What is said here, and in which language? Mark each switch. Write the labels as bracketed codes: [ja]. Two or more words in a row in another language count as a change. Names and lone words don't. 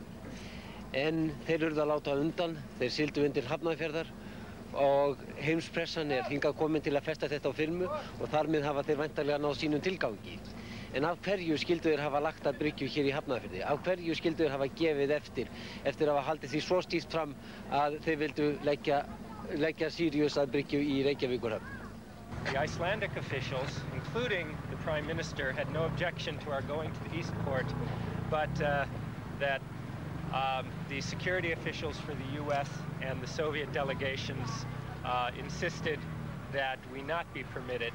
[is] En þeir urðu að láta undan, þeir sigldu inn til Hafnarfjarðar og heimspressan hingað komin til að festa þetta á filmu og þar með hafa þeir væntanlega náð sínum tilgangi. En af hverju skildu þeir hafa lagt að bryggju hér í Hafnarfirði? Af hverju skildu þeir hafa gefið eftir að hafa haldið því svo stíft fram að þeir vildu leggja Sirius að bryggju í Reykjavíkurhöfn? [en] The Icelandic officials, including the Prime Minister, had no objection to our going to the Eastport, but that the security officials for the U.S. and the Soviet delegations insisted that we not be permitted.